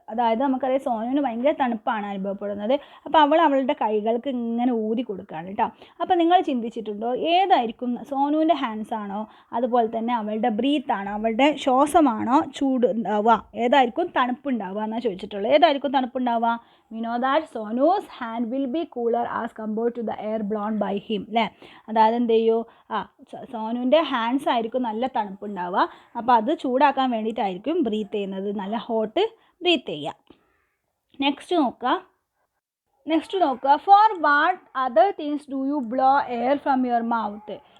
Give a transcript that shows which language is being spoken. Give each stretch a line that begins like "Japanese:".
Malayalam: അതായത് നമുക്കറിയാം സോനുവിന് ഭയങ്കര തണുപ്പാണ് അനുഭവപ്പെടുന്നത്, അപ്പോൾ അവളുടെ കൈകൾക്ക് ഇങ്ങനെ ഊതി കൊടുക്കുകയാണ് കേട്ടോ. അപ്പോൾ നിങ്ങൾ ചിന്തിച്ചിട്ടുണ്ടോ ഏതായിരിക്കും, സോനുവിൻ്റെ ഹാൻഡ്സ് ആണോ, അതുപോലെ തന്നെ അവളുടെ ബ്രീത്ത് ആണോ, അവളുടെ ശ്വാസമാണോ ചൂട് ഉണ്ടാവുക, ഏതായിരിക്കും തണുപ്പുണ്ടാവുക എന്നാണ് ചോദിച്ചിട്ടുള്ളത്. ഏതായിരിക്കും തണുപ്പുണ്ടാവുക?
English: We know that Sonu's hand will be cooler as compared to the air blown by him അല്ലേ.
Malayalam: അതായത് എന്ത് ചെയ്യൂ, സോനുവിൻ്റെ ഹാൻഡ്സ് ആയിരിക്കും നല്ല തണുപ്പുണ്ടാവുക, അപ്പോൾ അത് ചൂടാക്കാൻ വേണ്ടിയിട്ടായിരിക്കും ബ്രീത്ത് ചെയ്യുന്നത്, നല്ല ഹോട്ട് ബ്രീത്ത് ചെയ്യുക.
English: Next നോക്കുക for what other things do you blow air from your mouth.